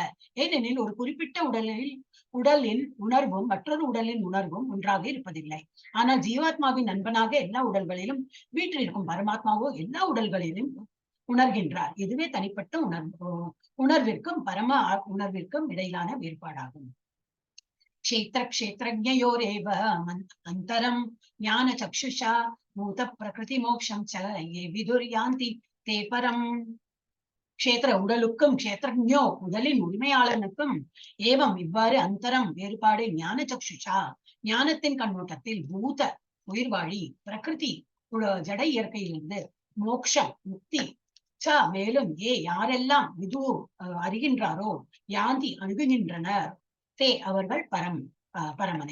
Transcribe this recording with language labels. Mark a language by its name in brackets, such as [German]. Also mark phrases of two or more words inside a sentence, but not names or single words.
[Tamil] ஏனெனில் ஒரு குறிப்பிட்ட உடலின் உணர்வும் மற்றொரு உடலின் உணர்வும் ஒன்றாக இருப்பதில்லை. ஆனால் ஜீவாத்மாவின் நண்பனாக எல்லா உடல்களிலும் வீற்றிருக்கும் பரமாத்மாவோ எல்லா உடல்களிலும் உணர்கின்றார். இதுவே தனிப்பட்ட உணர்விற்கும் பரம உணர்விற்கும் இடையிலான வேறுபாடாகும். [Sanskrit] क्षेत्रज्ञयोरेव अन्तरं ज्ञानचक्षुषा भूत प्रकृति मोक्षं च ये विदुर्यान्ति ते परम्. [Tamil] உடலுக்கும் க்ஷேத்ரஜ்ஞோ உடலின் உரிமையாளனுக்கும் ஏவம் இவ்வாறு அந்தரம் வேறுபாடு [Sanskrit] ज्ञान चक्षुषा [Tamil] ஞானத்தின் கண்ணோட்டத்தில் பூத உயிர்வாழி பிரகிருதி ஜட இயற்கையிலிருந்து மோக்ஷம் முக்தி ச மேலும் யாரெல்லாம் விது அறிகின்றாரோ யாந்தி அணுகுகின்றனர் தே அவர்கள் பரமனை.